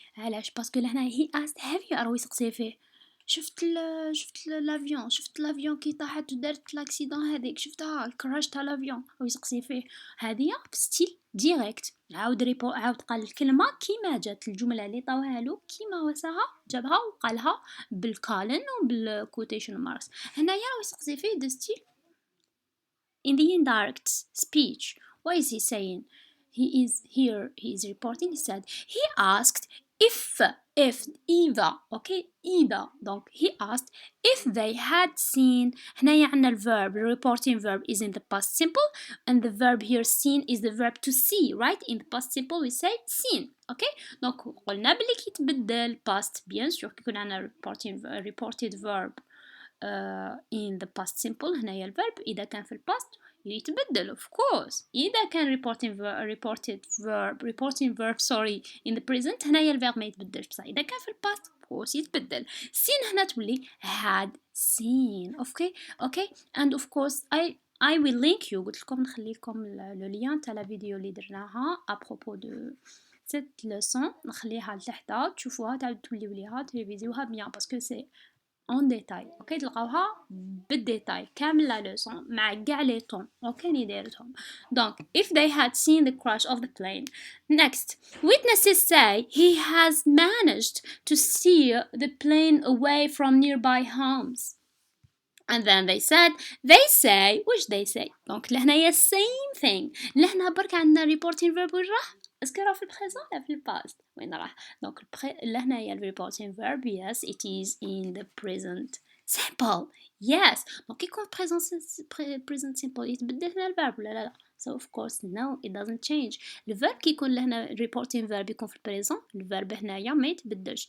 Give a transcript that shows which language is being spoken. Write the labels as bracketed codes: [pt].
[ar] علاش؟ باسكو لهنا [en] he asked have you [ar] أروي يسقسي فيه شفت الافيون كي طاحت ودارت لاكسيدون هذيك شفتها الكراش تاع الافيون أو يسقسي فيه هذه في ستيل ديريكت. عاود قال الكلمة كيما جات الجملة اللي طاوها له كيما وساها جابها وقالها بالكالن وبالكوتيشن ماركس. هنايا راهو يسقسي فيه دو ستيل [en] in the indirect speech. What is he saying? He is reporting. He said he asked if either. Okay, either. Donc he asked if they had seen. [ar] هنايا عندنا [en] الverb, the reporting verb is in the past simple, and the verb here seen is the verb to see, right? In the past simple we say seen. Okay, donc [ar] قلنا بلي كي تبدل [en] past bien sûr كيكون عندنا reported verb in the past simple [ar] هنايا الverb إذا كان في الpast يتبدل [en] of course. [ar] إذا كان [en] reporting verb in the present [ar] هنايا الverb ما يتبدلش بصح إذا كان في الpast [en] of course [ar] يتبدل. [en] seen هنا تولي had seen. okay and of course I will link you. [ar] قلت لكم نخلي لكم لو لين تاع الفيديو اللي درناها أبروبو دو cette leçon نخليها لتحت تشوفوها تعاودوا توليو ليها تريفيزيوها بيان باسكو سي اون ديتاي. اوكي تلقاوها بالديتاي كامل لا لوسون مع كاع لي طون اوكي ني دايرتهم. [en] دونك if they had seen the crash of the plane. Next, witnesses say he has managed to steer the plane away from nearby homes. And then they say وش they say. [ar] دونك لهنايا [en] same thing. [ar] لهنا برك عندنا [en] reporting verb [ar] وين راح اسكو راه في البريزون لا في الباست؟ وين راه؟ دونك لهنايا الريبورتين verb [en] yes it is in the present simple. yes [ar] دونك كي يكون [en] present simple [ar] يتبدل هنا الverb ولا لا؟ [en] so of course no it doesn't change. [ar] الverb كي يكون لهنا reporting verb يكون في البريزون الverb هنايا ما يتبدلش.